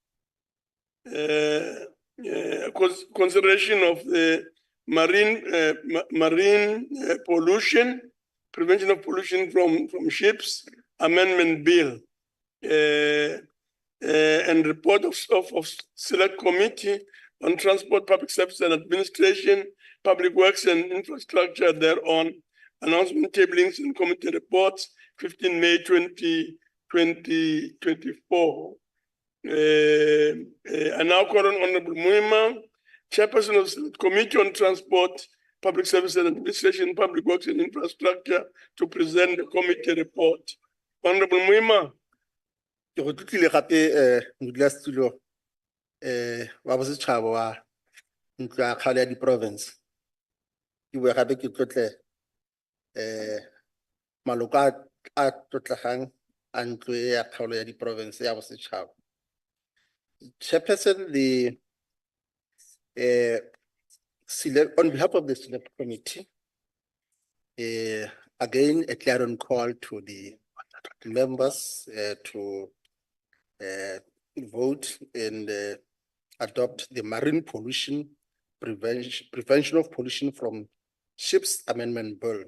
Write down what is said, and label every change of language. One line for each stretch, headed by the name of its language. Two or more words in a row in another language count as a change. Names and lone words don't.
English: Consideration of the marine pollution, prevention of pollution from ships, amendment bill, and report of select committee on transport, public service and administration, public works and infrastructure thereon, announcement tablings and committee reports, 15 May 2024. I now call on Honorable Muima, Chairperson of the Committee on Transport, Public Service and Administration, Public Works and Infrastructure, to present the committee report. Honorable Muima.
Northern Sotho: Ke go tlile gape modulasetulo wa bosetšhaba wa ntlo ya kgaolo ya di-province. Ke bua gape ke tlotle maloko a tlotlegang a ntlo ya kgaolo ya di-province ya bosetšhaba.
English: Chairperson, on behalf of the select committee, again, a clarion call to the members to vote and adopt the Marine Pollution Prevention of Pollution from Ships Amendment Bill.